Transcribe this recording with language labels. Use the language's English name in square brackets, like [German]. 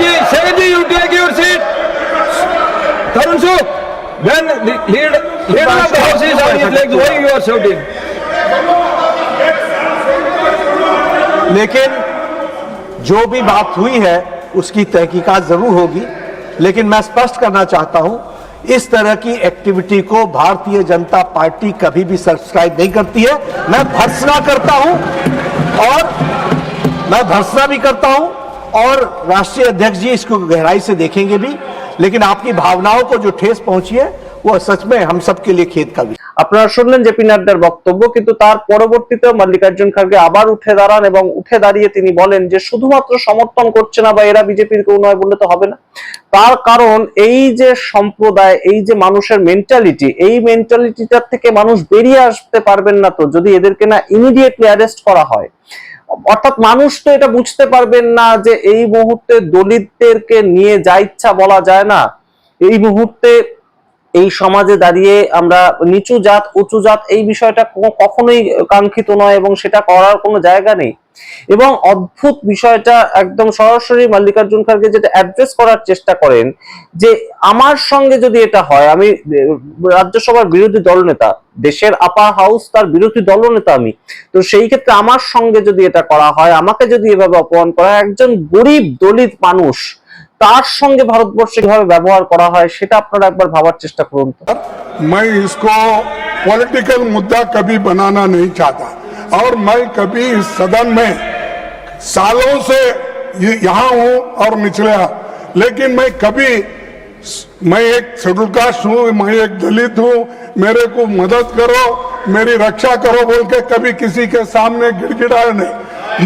[English] Second ji, you take your seat. Tarun Suk, when leader of the house is on his legs, why you are shouting? [Hindi] लेकिन जो भी बात हुई है उसकी तहकीकात जरूर होगी, लेकिन मैं स्पष्ट करना चाहता हूं, इस तरह की एक्टिविटी को भारतीय जनता पार्टी कभी भी सब्सक्राइब नहीं करती है। मैं भर्त्सना करता हूं, और मैं भर्त्सना भी करता हूं, और राष्ट्रीय अध्यक्ष जी इसको गहराई से देखेंगे भी, लेकिन आपकी भावनाओं को जो ठेस पहुंची है वो सच में हम सब के लिए खेद का विषय। [Bangla] আপনারা শুনলেন জেপি নাড্ডার বক্তব্য, কিন্তু তার পরবর্তীতে মল্লিকার্জুন খারগে আবার উঠে দাঁড়ান, এবং উঠে দাঁড়িয়ে তিনি বলেন যে শুধুমাত্র সমর্থন করছে না বা এরা বিজেপির কেউ নয় বললে তো হবে না। তার কারণ এই যে সম্প্রদায়, এই যে মানুষের মেন্টালিটি, এই মেন্টালিটিটার থেকে মানুষ বেরিয়ে আসতে পারবেন না তো যদি এদেরকে না ইমিডিয়েটলি অ্যারেস্ট করা হয়। অর্থাৎ মানুষ তো এটা বুঝতে পারবেন না যে এই মুহূর্তে দলিতদেরকে নিয়ে যা ইচ্ছা বলা যায় না, এই মুহূর্তে এই সমাজে দাঁড়িয়ে আমরা নিচু জাত উঁচু জাত এই বিষয়টা কখনোই কাঙ্ক্ষিত নয়, এবং সেটা করার কোনো জায়গা নেই। এবং অদ্ভুত বিষয়টা একদম সরাসরি মল্লিকার্জুন খারগে যেটা অ্যাড্রেস করার চেষ্টা করেন, যে আমার সঙ্গে যদি এটা হয়, আমি রাজ্যসভার বিরোধী দলনেতা, দেশের আপার হাউস তার বিরোধী দলনেতা আমি, তো সেই ক্ষেত্রে আমার সঙ্গে যদি এটা করা হয়, আমাকে যদি এভাবে অপমান করা হয়, একজন গরিব দলিত মানুষ তার সঙ্গে ভারতবর্ষে কিভাবে ব্যবহার করা হয় সেটা আপনারা একবার ভাবার চেষ্টা করুন। [Hindi] मैं इसको पॉलिटिकल मुद्दा कभी बनाना नहीं चाहता, और मैं कभी इस सदन में सालों से यहाँ हूँ और निचले, लेकिन मैं एक शेड्यूल कास्ट हूँ, मैं एक दलित हूँ, मेरे को मदद करो, मेरी रक्षा करो बोल के कभी किसी के सामने गिड़गिड़ाया नहीं।